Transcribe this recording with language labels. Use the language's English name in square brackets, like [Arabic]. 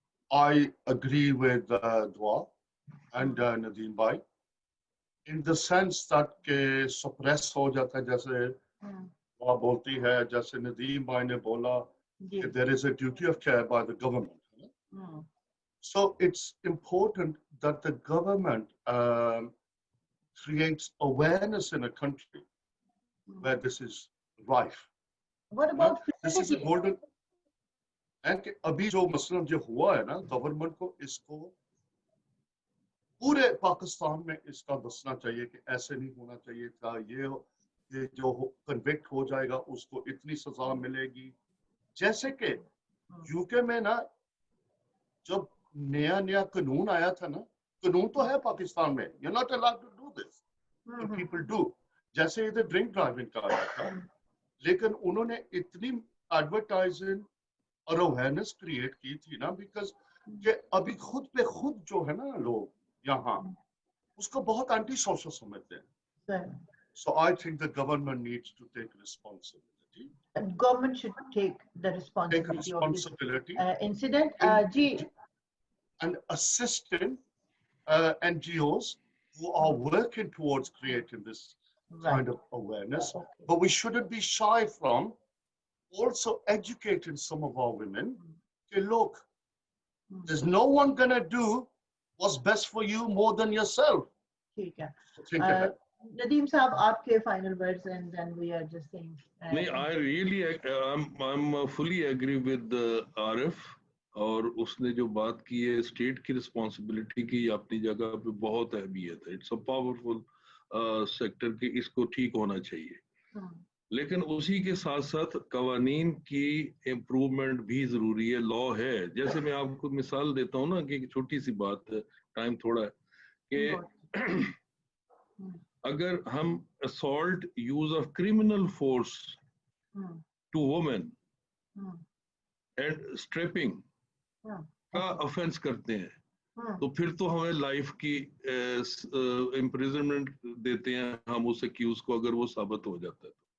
[English] I agree with Dua and Nadeem bhai in the sense that [Urdu] کہ suppress ہو جاتا ہے, جیسے دعا بولتی ہے, جیسے ندیم بھائی نے بولا کہ [English] there is a duty of care by the government. So it's important that the government creates awareness in a country where this is rife. What about this is a golden and [Urdu] کہ ابھی جو مثلا جو ہوا ہے نا, government کو اس کو پورے پاکستان میں اس کا دسنا چاہیے کہ ایسے نہیں ہونا چاہیے تھا, یہ جو کنوکٹ ہو جائے گا اس کو اتنی سزا ملے گی. جیسے کہ یو کے میں نا جب نیا قانون آیا تھا نا, قانون تو ہے پاکستان میں, [English] you're not allowed to do this, but people do. [Urdu] جیسے ادھر ڈرنک ڈرائیونگ کا آیا تھا, لیکن انہوں نے اتنی ایڈورٹائزنگ اور اویئرنیس کریٹ کی تھی نا, بیکاز کہ ابھی خود پہ خود جو ہے نا لوگ یہاں اس کو بہت اینٹی سوشل سمجھتے ہیں. [English] So I think the government needs to take responsibility. Government should take the responsibility of this incident. And assisting NGOs who are working towards creating this kind of awareness. But we shouldn't be shy from also educating some of our women. Okay, look, there's no one gonna do what's best for you more than yourself. [Urdu] ٹھیک ہے. ندیم صاحب, آپ کے [English] final words and then we are just saying. I'm fully agree with Arif. [Urdu] اور اس نے جو بات کی ہے اسٹیٹ کی رسپانسبلٹی کی اپنی جگہ پہ بہت اہمیت ہے. [English] it's a powerful sector [Urdu] کہ اس کو ٹھیک ہونا چاہیے, لیکن اسی کے ساتھ ساتھ قوانین کی امپروومنٹ بھی ضروری ہے. لا ہے, جیسے میں آپ کو مثال دیتا ہوں نا کہ ایک چھوٹی سی بات ہے, ٹائم تھوڑا ہے, کہ اگر ہم [English] assault use of criminal force to women and stripping [Urdu] کا offense کرتے ہیں تو پھر تو ہمیں لائف کی امپریزنمنٹ دیتے ہیں ہم اس ایکیوز کو اگر وہ ثابت ہو جاتا ہے.